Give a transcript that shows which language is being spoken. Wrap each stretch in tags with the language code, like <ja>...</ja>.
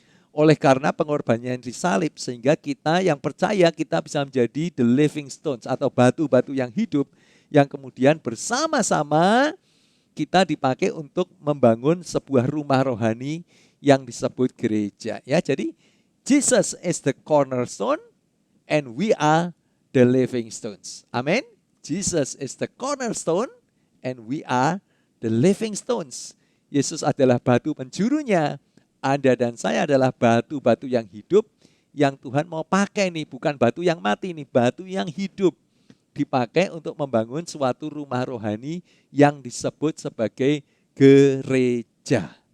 <id>Oleh karena pengorbanannya yang disalib, sehingga kita yang percaya kita bisa menjadi</id> <en>the living stones</en> <id>atau batu-batu yang hidup yang kemudian bersama-sama kita dipakai untuk membangun sebuah rumah rohani yang disebut gereja. Ya, jadi</id> <en>Jesus is the cornerstone and we are the living stones. Amin. Jesus is the cornerstone and we are the living stones</en> <id>Yesus adalah batu penjurunya. Anda dan saya adalah batu-batu yang hidup yang Tuhan mau pakai nih, bukan batu yang mati nih, batu yang hidup. Dipakai untuk membangun suatu rumah rohani yang disebut sebagai gereja.</id>